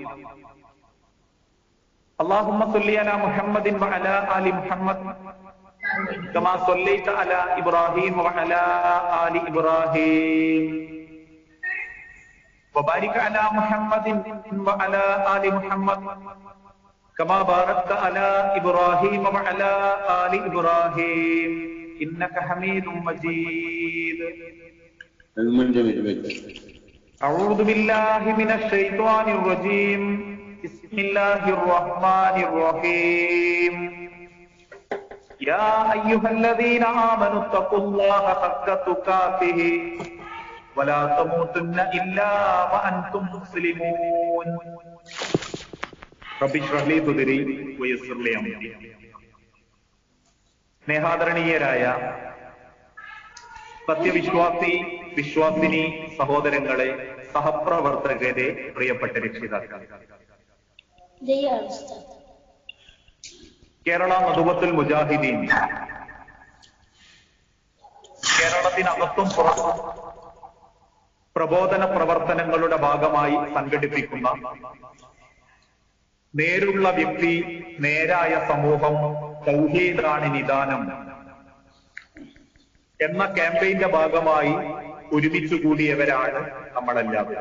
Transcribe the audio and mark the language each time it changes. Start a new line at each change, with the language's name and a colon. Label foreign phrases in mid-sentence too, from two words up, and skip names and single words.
Arabic: اللهم صل على محمد وعلى آل محمد كما صليت على إبراهيم وعلى آل إبراهيم وبارك على محمد وعلى آل محمد كما باركت على إبراهيم وعلى آل إبراهيم إنك حميد مجيد. أعوذ بالله من الشيطان الرجيم. بسم الله الرحمن الرحيم. يا أيها الذين آمنوا اتقوا الله حق تقاته ولا تموتن إلا وأنتم مسلمون. رب اشرح لي صدري ويسر لي أمري.
Malayalam: സ്നേഹാദരണീയരായ സത്യവിശ്വാസി വിശ്വാസിനി സഹോദരങ്ങളെ, സഹപ്രവർത്തകരെ, പ്രിയപ്പെട്ട രക്ഷിതാക്കൾ, കേരള നദുവത്തുൽ മുജാഹിദീൻ കേരളത്തിനകത്തും പുറത്തും പ്രബോധന പ്രവർത്തനങ്ങളുടെ ഭാഗമായി സംഘടിപ്പിക്കുന്ന നേരുള്ള വ്യക്തി, നേരായ സമൂഹം, തൗഹീദാണ് നിദാനം എന്ന ക്യാമ്പയിന്റെ ഭാഗമായി ഒരുമിച്ചു കൂടിയവരാണ് നമ്മളെല്ലാവരും.